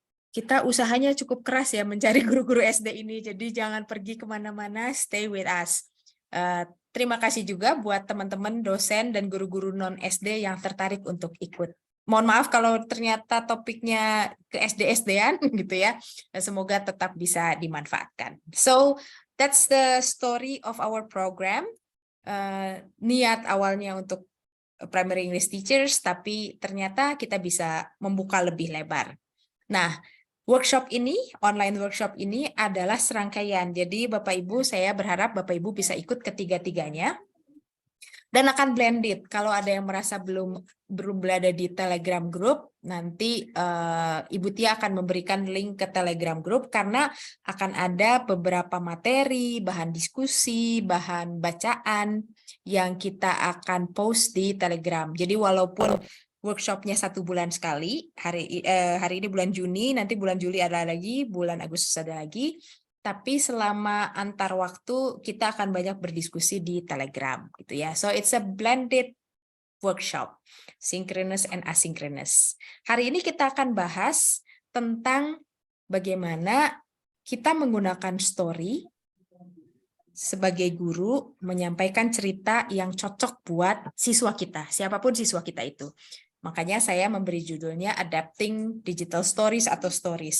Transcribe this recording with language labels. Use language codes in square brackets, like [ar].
[id] Kita usahanya cukup keras ya mencari guru-guru SD ini, jadi jangan pergi kemana-mana, [en] stay with us. [id] Terima kasih juga buat teman-teman dosen dan guru-guru non-SD yang tertarik untuk ikut. Mohon maaf kalau ternyata topiknya ke SD-SD-an gitu ya. Semoga tetap bisa dimanfaatkan. [en] So, that's the story of our program. [id] Niat awalnya untuk primary English teachers, tapi ternyata kita bisa membuka lebih lebar. Nah, workshop ini, online workshop ini adalah serangkaian. Jadi Bapak Ibu, saya berharap Bapak Ibu bisa ikut ketiga-tiganya. Dan akan blended. Kalau ada yang merasa belum berada di Telegram Group, nanti Ibu Tia akan memberikan link ke Telegram Group karena akan ada beberapa materi, bahan diskusi, bahan bacaan yang kita akan post di Telegram. Jadi walaupun workshopnya 1 bulan sekali, hari ini bulan Juni, nanti bulan Juli ada lagi, bulan Agustus ada lagi. Tapi selama antar waktu kita akan banyak berdiskusi di Telegram gitu ya. [en] So it's a blended workshop, synchronous and asynchronous. [id] Hari ini kita akan bahas tentang bagaimana kita menggunakan story sebagai guru menyampaikan cerita yang cocok buat siswa kita, siapapun siswa kita itu. Makanya saya memberi judulnya Adapting Digital Stories atau Stories.